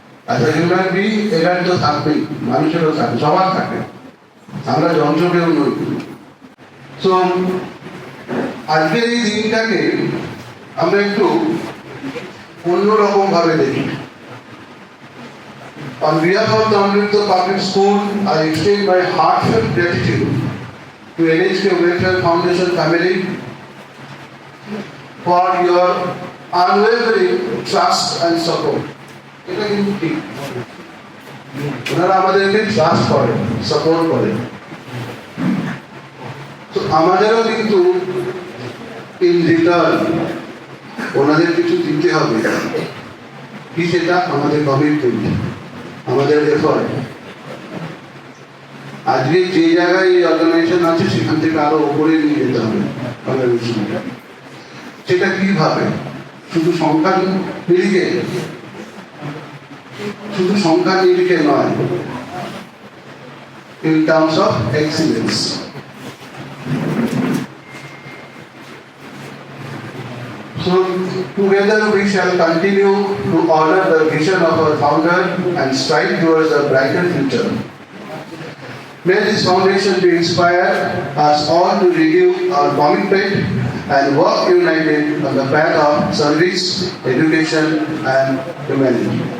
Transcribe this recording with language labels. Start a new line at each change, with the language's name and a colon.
Bangla: আচ্ছা, human being এখানে তো থাকবেই, মানুষেরও থাকে, সবার থাকে, আমরা যন্ত্র কেউ নই। তো আজকের এই দিনটাকে আমরা একটু অন্যরকম ভাবে দেখি।
English: On behalf of the Amritsar Public School, I extend my heartfelt gratitude to NHK Welfare Foundation family for your unwavering trust and support.
Bangla: এটা কিন্তু ঠিক, ওনারা আমাদেরকে ট্রাস্ট করেন, সাপোর্ট করেন। তো আমাদেরও কিন্তু ইন রিটার্ন ওনাদের কিছু দিতে হবে, কি সেটা আমাদের কমিটমেন্ট, আমাদের এফর্ট। আজকে যে জায়গায় এই অর্গানাইজেশন আছে সেখান থেকে আরো উপরে নিয়ে যেতে হবে অর্গানাইজেশনটা। সেটা কিভাবে? শুধু সংখ্যা নিরিখে, শুধু সংখ্যা নিরিখে নয়,
English: in terms of excellence. So together we shall continue to honor the vision of our founder and strive towards a brighter future. May this foundation be inspire us all to renew our commitment and work united on the path of service, education and humanity.